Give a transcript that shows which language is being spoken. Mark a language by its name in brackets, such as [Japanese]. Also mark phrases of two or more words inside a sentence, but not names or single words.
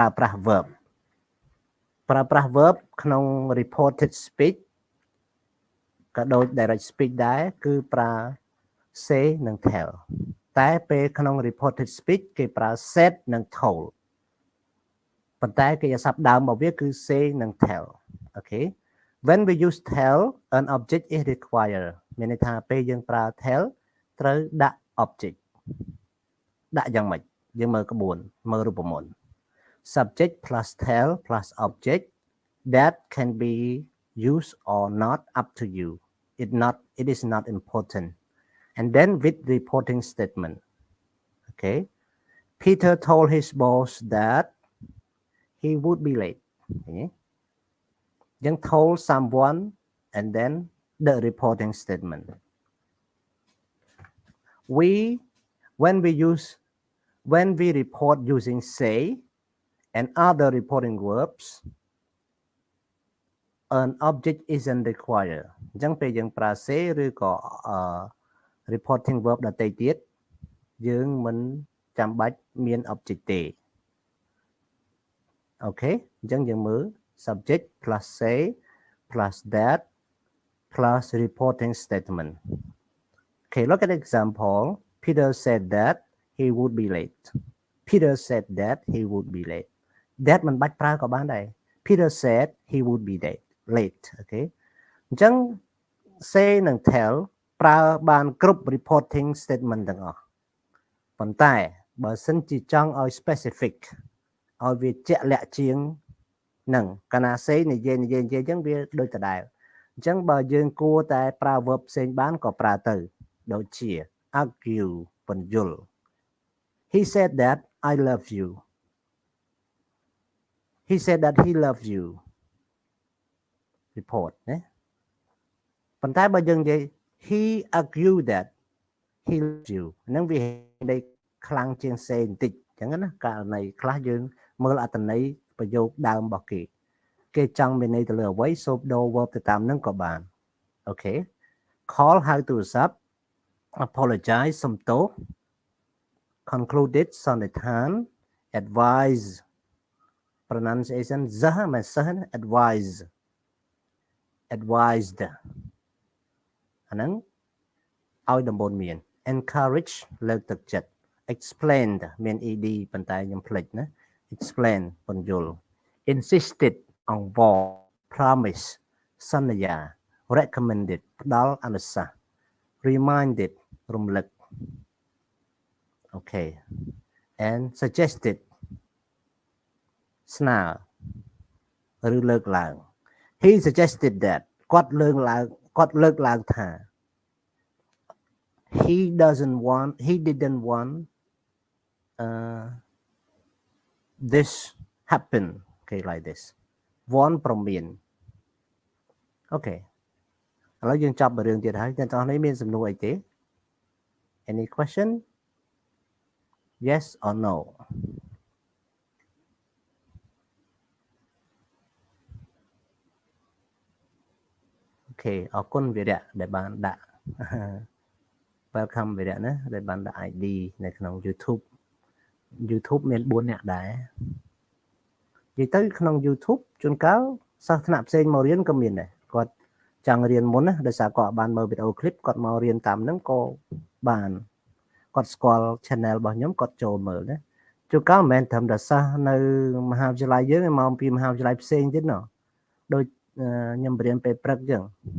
[Khmer] ប្រាស់ verb ប្រើប្រាស់ verb ក្នុង [English] reported speech [Khmer] ក៏ដូច [English] direct speech [Khmer] ដែរគឺប្រើ say និង tell តែពេលក្នុង [English] reported speech [Khmer] គេប្រើ said និង told ប៉ុន្តែគេអាស័ព្ទដើមរបស់វាគឺ say និង tell អូខេ [English] when we use tell an object is required [Khmer] មានន័យថា ពេលយើងប្រើ tell ត្រូវដាក់ object ដាក់យ៉ាងម៉េចយើងមើលក្បួនមើលរូបមន្ត subject [English] plus tell plus object that can be used or not up to you it is not important and then with reporting statement okay Peter told his boss that he would be late okay then told someone and then the reporting statement when we report using say and other reporting verbs an object isn't required [Khmer] អញ្ចឹងពេលយើងប្រើ say ឬក៏ [English] reporting verb [Khmer] ដទៃទៀតយើងមិនចាំបាច់មាន object ទេអូខេអញ្ចឹងយើងមើល [English] subject plus say plus that plus reporting statement okay look at the example Peter said that he would be late Peter said that he would be late [Khmer] that មិនបាច់ប្រើក៏បានដែរ [English] Peter said he would be late okay [Khmer] អញ្ចឹង say និង tell ប្រើបានគ្រប់ [English] reporting statement [Khmer] ទាំងអស់ប៉ុន្តែបើសិនជាចង់ឲ្យ specific ឲ្យវាជាក់លាក់ជាងនឹងកាលណា say និយាយអញ្ចឹងវាដូចដដែលអញ្ចឹងបើយើងគួរតែប្រើ verb ផ្សេងបានក៏ប្រើទៅដូចជា argue ពន្យល់ [English] he said that I love you he said that he loved you report [Khmer] ណាប៉ុន្តែបើយើងនិយាយ [English] he argued that he loved [Khmer] you ហ្នឹងវាដូចខ្លាំងជាង say បន្តិចអញ្ចឹងណាករណីខ្លះយើងមើលអត្ថន័យប្រយោគដើមរបស់គេចង់មានន័យទៅលើអ្វីសូមដូរ verb ទៅតាមហ្នឹងក៏បានអូខេ call ហៅទូរស័ព្ទ apologize សុំទោស concluded សន្និដ្ឋាន [English] advise pronunciation [Khmer] មិនសិះ [English] advise advised [Khmer] អាហ្នឹងឲ្យដំបូន្មាន encourage លើកទឹកចិត្ត explained មាន ed ប៉ុន្តែខ្ញុំភ្លេចណា explain ពន្យល់ insisted អង្វរ promise សន្យា recommended ផ្ដល់អនុសាសន៍ reminded រំលឹក [English] okay and suggested [Khmer] ស្នើឬលើកឡើង [English] he suggested that [Khmer] គាត់លើកឡើងថា [English] he didn't want this happen okay like this want [Khmer] ប្រមាន okay ឥឡូវយើងចាប់រឿងទៀតហើយអ្នកទាំងអស់នេះមានសំណួរអីទេ [English] any question yes or no okay [Khmer] អរគុណវីរៈដែលបានដាក់ welcome វីរៈណាដែលបានដាក់ ID នៅក្នុង YouTube មាន4នាក់ដែរនិយាយទៅក្នុង YouTube ជួនកាលសិស្សថ្នាក់ផ្សេងមករៀនក៏មានដែរគាត់ចង់រៀនមុនណាដោយសារគាត់បានមើលវីដេអូ clip គាត់មករៀនតាមហ្នឹងក៏បានគាត់ស្គាល់ channel របស់ខ្ញុំគាត់ចូលមើលណាជួនកាលមិនមែនត្រឹមតែសិស្សនៅមហាវិទ្យាល័យយើងឯងមកពីមហាវិទ្យាល័យផ្សេងទៀតណោះដូចខ្ញុំរៀនពេលព្រឹកអញ្ចឹង